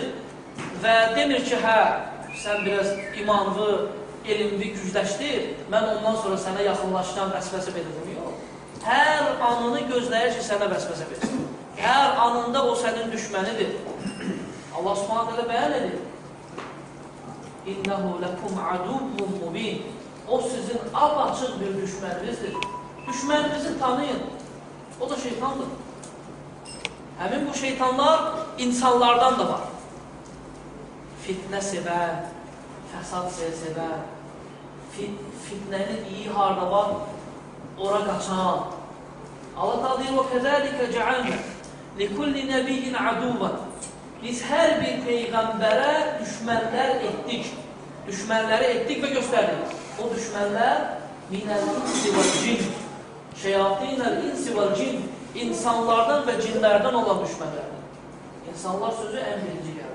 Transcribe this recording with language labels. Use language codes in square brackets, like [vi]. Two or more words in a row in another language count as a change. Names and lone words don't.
[az] Və demir ki, hə, sən biraz imanlı, elmli gücləşdir, mən ondan sonra sənə yaxınlaşdan vəsvəsə verirəm. Yox. Hər anını gözləyir ki, sənə vəsvəsə verir. Hər anında o sənin düşmənidir. Allah [ar] سبحانه تعالى [az] bəyan edir. [ar] إنه لكم عدو مبين. [az] O sizin apaçıq bir düşməninizdir. Düşməninizi tanıyın. O da şeytandır. Həmin bu şeytanlar insanlardan da var. Fitnə sevər, fəsad sevər, fitnənin iyi harda var, ora qaçan. Allah da deyir, [ar] وَكَذَٰلِكَ جَعَلْنَا لِكُلِّ نَبِيٍّ عَدُوًا [az] Biz hər bir peyğəmbərə düşmənlər etdik. Düşmənləri etdik və göstərdik. O düşmənlər [ar] من الإنس والجن شياطين الإنس والجن [az] insanlardan və cinlərdən olan düşmənlərdir. İnsanlar sözü ən birinci gəlir.